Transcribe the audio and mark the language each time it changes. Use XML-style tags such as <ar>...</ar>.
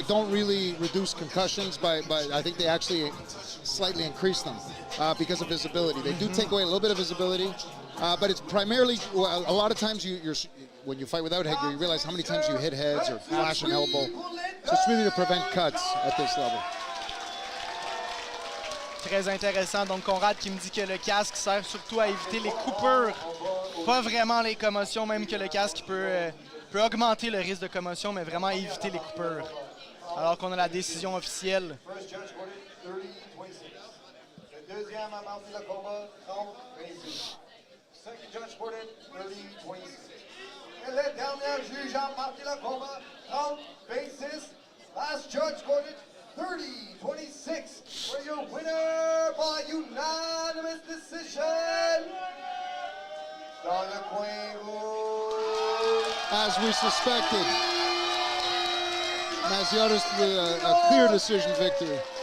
<en>They don't really reduce concussions, but I think they actually slightly increase them because of visibility. They do take away a little bit of visibility, but it's primarily, a lot of times when you fight without headgear, you realize how many times you hit heads or flash an elbow. So it's really to prevent cuts at this level.</en> <fr>Très intéressant. Donc, Conrad qui me dit que le casque sert surtout à éviter les coupures, pas vraiment les commotions, même que le casque peut augmenter le risque de commotion, mais vraiment éviter les coupures. Alors qu'on a la décision officielle. Le deuxième a marqué le combat, 30-26.</fr> <en>Second judge scored 30-26.</en> <fr>Et le dernier juge a marqué le combat, 30-26.</fr> <en>Last judge scored 30-26 for your winner by unanimous decision.</en> <fr>Dans le coin rouge.</fr> <en>As we suspected, Maziotes with a clear decision victory.</en>